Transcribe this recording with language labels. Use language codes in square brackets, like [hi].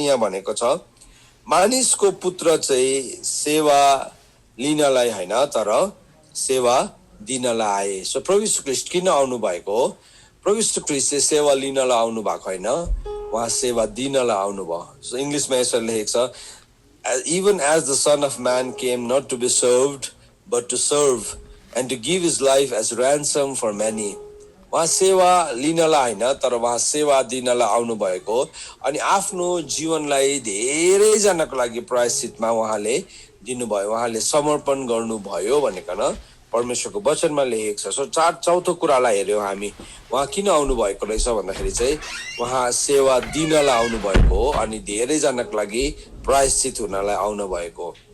[ne] यहाँ भनेको छ, मानिसको पुत्र चाहिँ सेवा लिनलाई हैन, तर सेवा दिनलाई आए। सो प्रभु यीशु ख्रीष्ट किन आउनु भएको हो? प्रभु यीशु ख्रीष्ट चाहिँ सेवा लिनलाई आउनु भएको हैन, उहाँ सेवा दिनलाई आउनु भयो। सो इंग्लिशमा यसरी लेखेको छ, [en] even as the Son of Man came not to be served, but to serve, and to give his life as ransom for many. [ne] उहाँ सेवा लिनलाई होइन तर उहाँ सेवा दिनलाई आउनु भएको अनि आफ्नो जीवनलाई धेरैजनाको लागि प्रायश्चितमा उहाँले दिनुभयो, उहाँले समर्पण गर्नुभयो भनिकन परमेश्वरको वचनमा लेखेको छ। सो चौथो कुरालाई हेऱ्यौँ हामी, उहाँ किन आउनु भएको रहेछ भन्दाखेरि चाहिँ उहाँ सेवा दिनलाई आउनु भएको हो अनि धेरैजनाको लागि प्रायश्चित हुनलाई आउनु भएको।